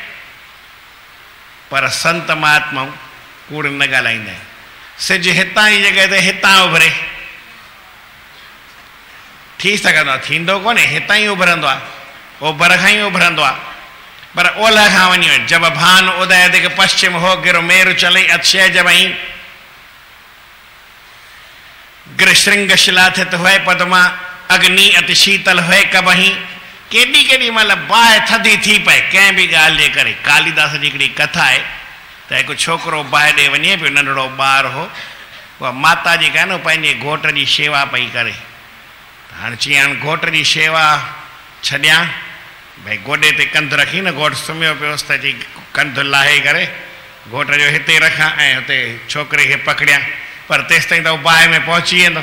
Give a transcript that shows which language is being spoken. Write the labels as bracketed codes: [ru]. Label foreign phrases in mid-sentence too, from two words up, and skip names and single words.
[sd] पर संत महात्माऊं कूड़ न ॻाल्हाईंदा आहिनि। सिज हितां जी जॻह ते हितां उभरे, थी सघंदो आहे, थींदो कोन्हे, हितां ई उभरंदो आहे, ओभर खां ई उभरंदो आहे। पर ओलह खां वञी [hi] जब भान उदय दिग पश्चिम हो गिरो मेरु चले अक्षय जबई गिर श्रृंग शिलाथित हुए पदमा अग्नि अति शीतल हुए [sd] कबही केडी केडी मल बाहि थदी थी पए कंहिं बि ॻाल्हि जे करे। कालिदास जी हिकिड़ी कथा आहे त हिकु छोकिरो बाहि ॾे वञे पियो, नंढड़ो ॿारु हो, उहा माता जी का न पंहिंजे घोट जी शेवा पई करे। हाणे चई हाणे घोट जी शेवा छॾियां, भई गोॾे ते कंधु रखी न, घोट सुम्हियो पियोसि त चई कंधु लाहे करे घोट जो हिते रखां ऐं हुते छोकिरे खे पकड़ियां, पर तेसि ताईं त उहो बाहि में पहुची वेंदो।